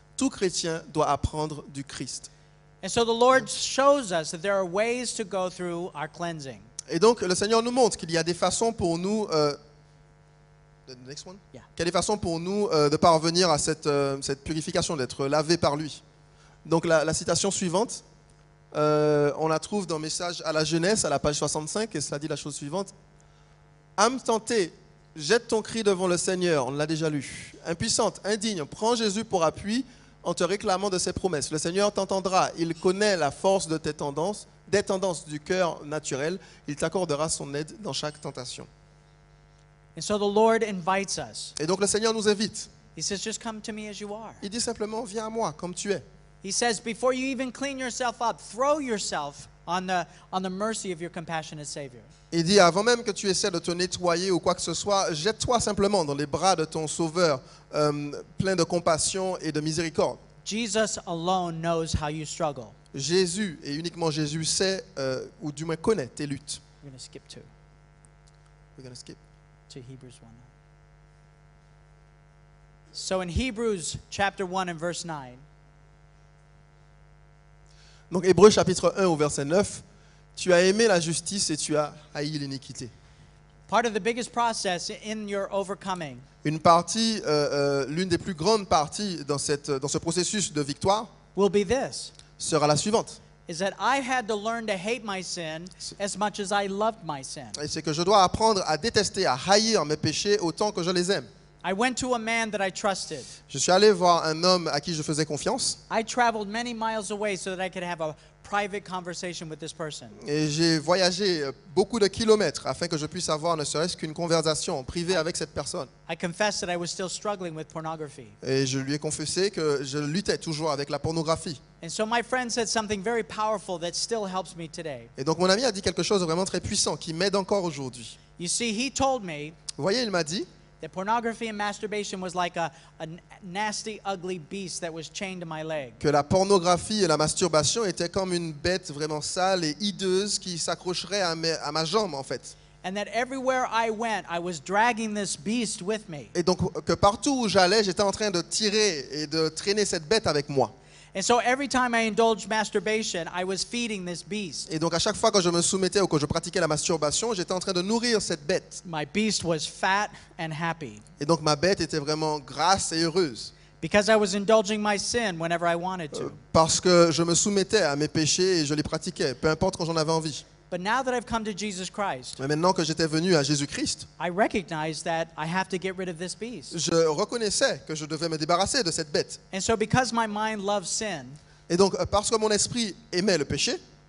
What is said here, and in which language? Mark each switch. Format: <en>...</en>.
<fr>Tout chrétien doit apprendre du Christ.</fr> <en>And so the Lord shows us that there are ways to go through our cleansing.</en> <fr>Et donc le Seigneur nous montre qu'il y a des façons pour nous</fr> <en>the next one? Yeah.</en> <fr>Qu'il y a des façons pour nous de parvenir à cette purification, d'être lavé par lui. Donc la citation suivante, on la trouve dans Message à la jeunesse, à la page 65, et cela dit la chose suivante. Âme tentée, jette ton cri devant le Seigneur, on l'a déjà lu. Impuissante, indigne, prends Jésus pour appui en te réclamant de ses promesses. Le Seigneur t'entendra, il connaît la force de tes tendances, des tendances du cœur naturel, il t'accordera son aide dans chaque tentation.</fr> <en>And so the Lord invites us.</en> <fr>Et donc le Seigneur nous invite.</fr> <en>He says, just come to me as you are.</en> <fr>Il dit simplement, viens à moi comme tu es.</fr> <en>He says, before you even clean yourself up, throw yourself on the mercy of your compassionate Savior.</en> <fr>Il dit, avant même que tu essaies de te nettoyer ou quoi que ce soit, jette-toi simplement dans les bras de ton Sauveur, plein de compassion et de miséricorde.</fr> <en>Jesus alone knows how you struggle.</en> <fr>Jésus, et uniquement Jésus, sait, ou du moins connaît tes luttes.</fr> <en>We're going to skip to We're gonna skip. Hebrews 1. So in Hebrews chapter 1 and verse 9,</en> <fr>Donc Hébreux chapitre 1 au verset 9, tu as aimé la justice et tu as haï l'iniquité.</fr> <en>part of the biggest process in your overcoming</en> <fr>Une partie, l'une des plus grandes parties dans ce processus de victoire</fr> <en>will be this,</en> <fr>sera la suivante.</fr> <en>is that I had to learn to hate my sin as much as I loved my sin.</en> <fr>Et c'est que je dois apprendre à détester, à haïr mes péchés autant que je les aime.</fr> <en>I went to a man that I trusted.</en> <fr>Je suis allé voir un homme à qui je faisais confiance</fr> <en>I traveled many miles away so that I could have a private conversation with this person.</en> <fr>et j'ai voyagé beaucoup de kilomètres afin que je puisse avoir ne serait-ce qu'une conversation privée avec cette personne.</fr> <en>I confessed that I was still struggling with pornography.</en> <fr>Et je lui ai confessé que je luttais toujours avec la pornographie.</fr> <en>And so my friend said something very powerful that still helps me today.</en> <fr>Et donc mon ami a dit quelque chose de vraiment très puissant qui m'aide encore aujourd'hui.</fr> <en>You see, he told me</en> <fr>Vous voyez, il m'a dit</fr> <en>that pornography and masturbation was like a nasty, ugly beast that was chained to my leg.</en> <fr>que la pornographie et la masturbation étaient comme une bête vraiment sale et hideuse qui s'accrocherait à ma jambe en fait.</fr> <en>And that everywhere I went, I was dragging this beast with me.</en> <fr>Et donc que partout où j'allais, j'étais en train de tirer et de traîner cette bête avec moi.</fr> <en>And so every time I indulged masturbation, I was feeding this beast.</en> <fr>Et donc à chaque fois que je me soumettais ou que je pratiquais la masturbation, j'étais en train de nourrir cette bête.</fr> <en>My beast was fat and happy</en> <fr>Et donc ma bête était vraiment grasse et heureuse.</fr> <en>because I was indulging my sin whenever I wanted to.</en> <fr>Parce que je me soumettais à mes péchés et je les pratiquais, peu importe quand j'en avais envie.</fr> <en>But now that I've come to Jesus Christ,</en> <fr>Mais maintenant que j'étais venu à Jésus-Christ,</fr> <en>I recognize that I have to get rid of this beast.</en> <fr>je reconnaissais que je devais me débarrasser de cette bête.</fr> <en>And so because my mind loves sin,</en> <fr>Et donc parce que mon esprit aimait le péché,</fr>